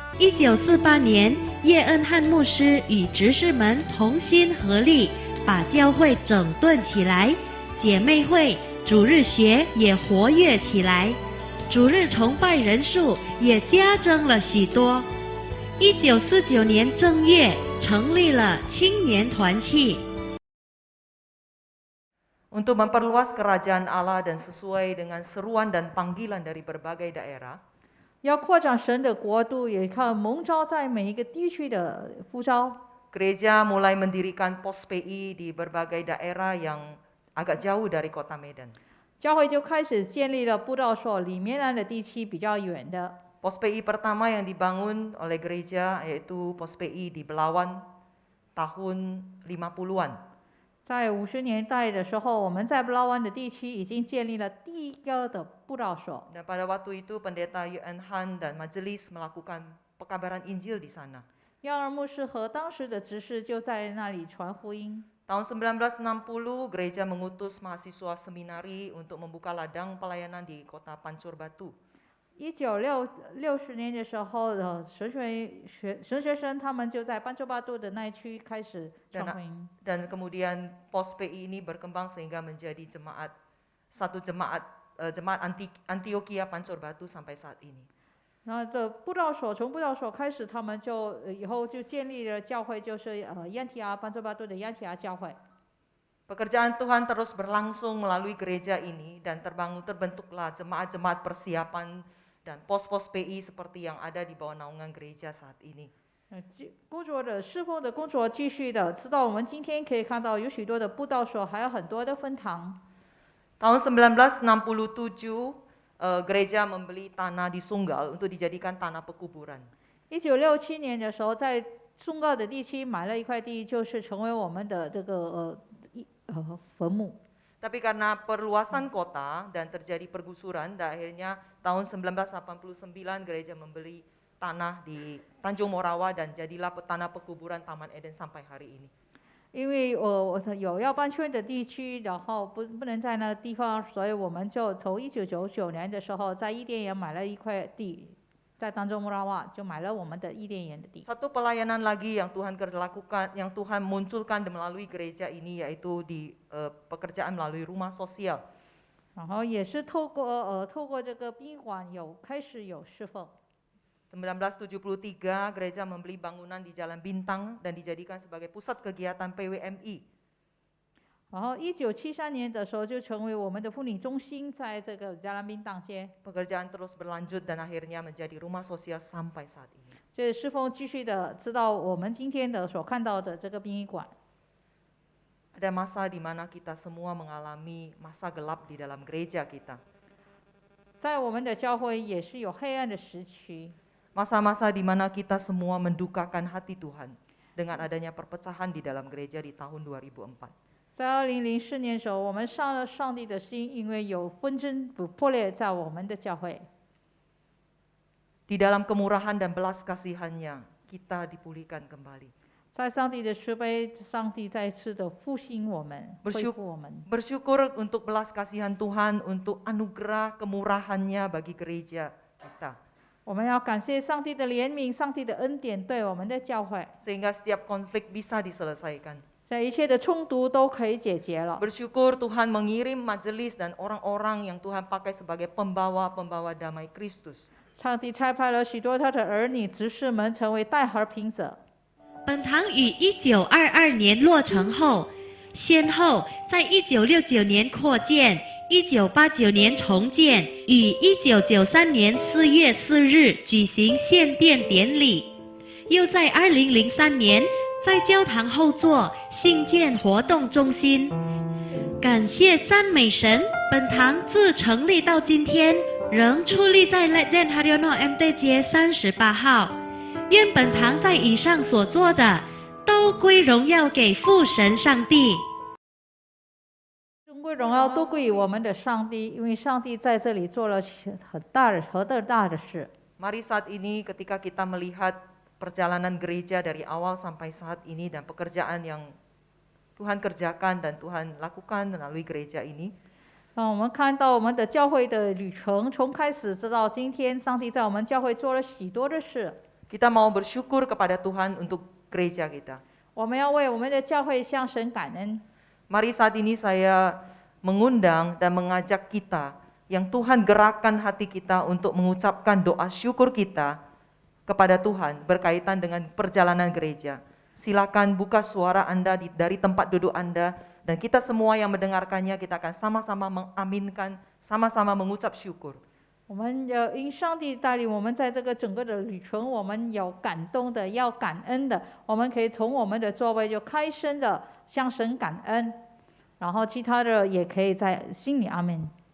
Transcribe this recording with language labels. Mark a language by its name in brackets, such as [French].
[Chinese] 1948年，叶恩汉牧师与执事们同心合力，把教会整顿起来，姐妹会、主日学也活跃起来，主日崇拜人数也加增了许多。 1949年正月，成立了青年团契。 [Indonesian] Untuk memperluas kerajaan Allah dan sesuai dengan seruan dan panggilan dari berbagai daerah, [Chinese] 要扩展神的国度，也靠蒙召在每一个地区的呼召。 [Indonesian] gereja mulai mendirikan pos PI di berbagai daerah yang agak jauh dari kota Medan. [Chinese] 教会就开始建立了布道所，里面的地区比较远的。 [Indonesian] Pos PI pertama yang dibangun oleh gereja yaitu pos PI di Belawan tahun 50-an. [Chinese] 在50年代的时候，我们在布拉湾的地区已经建立了第一个的布道所。 [Indonesian] Dan pada waktu itu pendeta Yuan Han dan majelis melakukan pekabaran Injil di sana. [Chinese] 亚尔牧师和当时的执事就在那里传福音。 [Indonesian] Tahun 1960 gereja mengutus mahasiswa seminari untuk membuka ladang pelayanan di kota Pancur Batu. [Chinese] 1960年的时候，神学生他们就在班州巴杜的那一区开始传福音。 [Indonesian] Dan kemudian pos PI ini berkembang sehingga menjadi satu jemaat Antioquia Pancur Batu sampai saat ini. [Chinese] 然后从布道所开始，他们就以后就建立了教会，就是安提阿班州巴杜的安提阿教会。 [Indonesian] Pekerjaan Tuhan terus berlangsung melalui gereja ini dan terbentuklah jemaat-jemaat persiapan dan pos-pos PI seperti yang ada di bawah naungan gereja saat ini. [Chinese] 工作的侍奉的工作继续的，直到我们今天可以看到有许多的布道所，还有很多的分堂。 [Indonesian] Tahun 1967, gereja membeli tanah di Sunggal untuk dijadikan tanah pekuburan. [Chinese] 1967年的时候，在松告的地区买了一块地，就是成为我们的这个坟墓。 [Indonesian] Tapi karena perluasan kota dan terjadi pergusuran, dan akhirnya tahun 1989 gereja membeli tanah di Tanjung Morawa dan jadilah tanah pekuburan Taman Eden sampai hari ini. [Chinese] 因为有要搬迁的地区，然后不能在那个地方，所以我们就从1999年的时候，在伊甸园买了一块地，在当中穆拉瓦就买了我们的伊甸园的地。 [Indonesian] Satu pelayanan lagi yang Tuhan lakukan, yang Tuhan munculkan melalui gereja ini yaitu di pekerjaan melalui rumah sosial. [Chinese] 然后也是透过这个殡仪馆开始有侍奉。 [Indonesian] 1973 gereja membeli bangunan di Jalan Bintang dan dijadikan sebagai pusat kegiatan PWMI. [Chinese] 然后1973年的时候就成为我们的妇女中心，在这个加兰宾当街。 [Indonesian] Pekerjaan terus berlanjut dan akhirnya menjadi rumah sosial sampai saat ini. [Chinese] 这侍奉继续的，直到我们今天的所看到的这个殡仪馆。 [Indonesian] Ada masa di mana kita semua mengalami masa gelap di dalam gereja kita. [Chinese] 在我们的教会也是有黑暗的时期。 [Indonesian] Masa-masa di mana kita semua mendukakan hati Tuhan dengan adanya perpecahan di dalam gereja di tahun 2004. [Chinese] 在2004年的时候，我们伤了上帝的心，因为有纷争破裂在我们的教会。 [Indonesian] Di dalam kemurahan dan belas kasihannya, kita dipulihkan kembali. [Chinese] 在上帝的慈悲，上帝再次的复兴我们，恢复我们。 [Indonesian] Bersyukur untuk belas kasihan Tuhan, untuk anugerah kemurahannya bagi gereja kita. [Chinese] 我们要感谢上帝的怜悯，上帝的恩典对我们的教会， [Indonesian] Sehingga setiap konflik bisa diselesaikan. [Chinese] 在一切的冲突都可以解决了。 [Indonesian] Bersyukur Tuhan mengirim majelis dan orang-orang yang Tuhan pakai sebagai pembawa-pembawa damai Kristus. [Chinese] 上帝差派了许多他的儿女、执事们成为带和平者。本堂于1922年落成后，先后在1969年扩建，1989年重建，于1993年4月4日举行献殿典礼。又在2003年在教堂后座兴建活动中心。感谢赞美神，本堂自成立到今天，仍矗立在 Legend Haryono MT 街38号。愿本堂在以上所做的，都归荣耀给父神上帝。尊贵荣耀都归于我们的上帝，因为上帝在这里做了何等大的事。 [Indonesian] Mari saat ini ketika kita melihat perjalanan gereja dari awal sampai saat ini dan pekerjaan yang Tuhan kerjakan dan Tuhan lakukan melalui gereja ini, [Chinese] 让我们看到我们的教会的旅程，从开始直到今天，上帝在我们教会做了许多的事。 [Indonesian] kita mau bersyukur kepada Tuhan untuk gereja kita. [Chinese] 我们要为我们的教会向神感恩。 [Indonesian] Mari saat ini saya mengundang dan mengajak kita yang Tuhan gerakkan hati kita untuk mengucapkan doa syukur kita kepada Tuhan berkaitan dengan perjalanan gereja. Silakan buka suara Anda dari tempat duduk Anda dan kita semua yang mendengarkannya kita akan sama-sama mengaminkan, sama-sama mengucap syukur. [Chinese] 我们因上帝带领我们在这个整个的旅程，我们有感动的，要感恩的，我们可以从我们的座位就开声的向神感恩，然后其他的也可以在心里阿门。